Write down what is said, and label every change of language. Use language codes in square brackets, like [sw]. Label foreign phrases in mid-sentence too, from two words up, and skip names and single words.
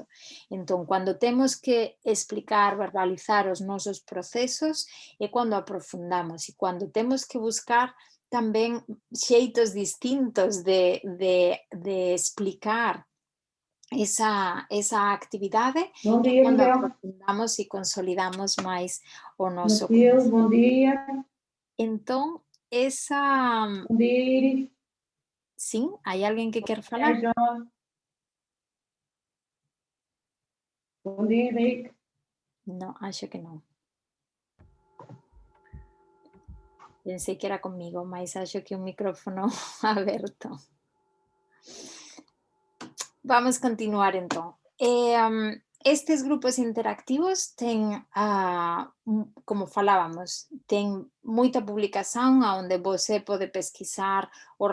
[gl] Entón, cando temos que explicar, verbalizar os nosos procesos é cando aprofundamos, e cando temos que buscar tamén xeitos distintos de explicar esa actividade [pt] Bom [gl] é [pt] dia, [gl] cando [pt] Miguel. [gl] aprofundamos e consolidamos máis o noso [pt] Matilde, bom [gl] coñecimento. [pt] dia. [gl] Entón, esa... [pt] Bom dia, Iris. [gl] Sim, hai alguén que quer [pt] Bom [gl] falar? [pt] dia, João. Bom dia, Henrique. Non, acho que non. Pensei que era comigo, mas acho que o micrófono aberto. [gl] Vamos continuar entón. Estes grupos interactivos ten, como falábamos, ten moita publicación onde [pt] você pode pesquisar [gl] os